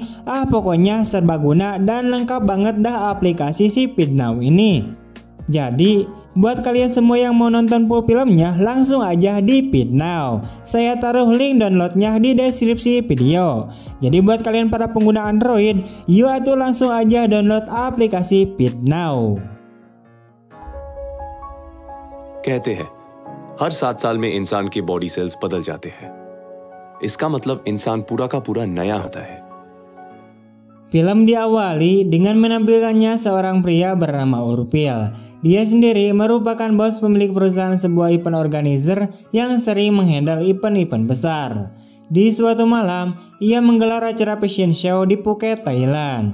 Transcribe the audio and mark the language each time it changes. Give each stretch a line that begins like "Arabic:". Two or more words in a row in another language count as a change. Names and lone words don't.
Indonesian: Pokoknya serbaguna dan lengkap banget dah aplikasi si Feednow ini. Jadi, buat kalian semua yang mau nonton full filmnya, langsung aja di Feednow. Saya taruh link downloadnya di deskripsi video. Jadi buat kalian para pengguna Android, yuk atuh langsung aja download aplikasi Feednow.
Hindi: कहते हैं हर 7 साल में इंसान की
English: body cells
Hindi: बदल जाते हैं। इसका मतलब इंसान पूरा का पूरा नया होता है।
Indonesian: Film diawali dengan menampilkannya seorang pria bernama Urpil. Dia sendiri merupakan bos pemilik perusahaan sebuah
English: event organizer
Indonesian: yang sering menghandle event-event besar. Di suatu malam, ia menggelar acara
English: fashion show
Indonesian: di Phuket, Thailand.